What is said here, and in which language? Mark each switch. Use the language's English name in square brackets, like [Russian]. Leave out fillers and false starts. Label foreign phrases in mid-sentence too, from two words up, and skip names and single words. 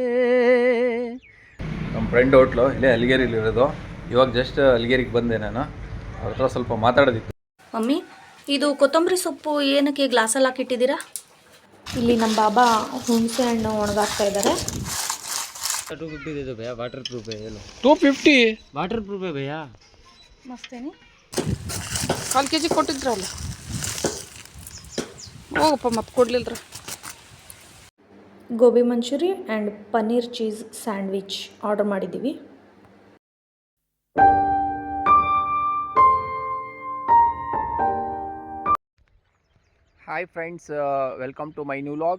[Kannada] ನಮ್ಮ ಫ್ರೆಂಡ್ ಹೋಟ್ಲು ಇಲ್ಲೇ ಅಲಿಗೇರಿಲಿರೋದು. ಇವಾಗ ಜಸ್ಟ್ ಅಲಿಗೇರಿಗೆ ಬಂದೆ ನಾನು. ಅವ್ರ ಹತ್ರ ಸ್ವಲ್ಪ ಮಾತಾಡೋದಿತ್ತು. ಮಮ್ಮಿ, ಇದು ಕೊತ್ತಂಬರಿ ಸೊಪ್ಪು ಏನಕ್ಕೆ ಗ್ಲಾಸಲ್ಲಿ ಹಾಕಿಟ್ಟಿದ್ದೀರಾ? ಇಲ್ಲಿ ನಮ್ಮ ಬಾಬಾ ಹುಣಸೆ ಹಣ್ಣು ಒಣಗಾಕ್ತಾ ಇದ್ದಾರೆ. [Hindi] 250 दे दो भैया, [English] water proof [Hindi] है ये लो. 250 [English] water proof [Hindi] है भैया. [Kannada] ಮಸ್ತೇನೆ. 1 kg ಕೊಟ್ಟಿದ್ರಲ್ಲ, ಹೋಗಪ್ಪ ಮತ್ತೆ ಕೊಡ್ಲಿಲ್ರ. ಗೋಬಿ ಮಂಚೂರಿ [English] and paneer cheese sandwich order [Kannada] ಮಾಡಿದ್ದೀವಿ. [English] hi friends, welcome to my new log.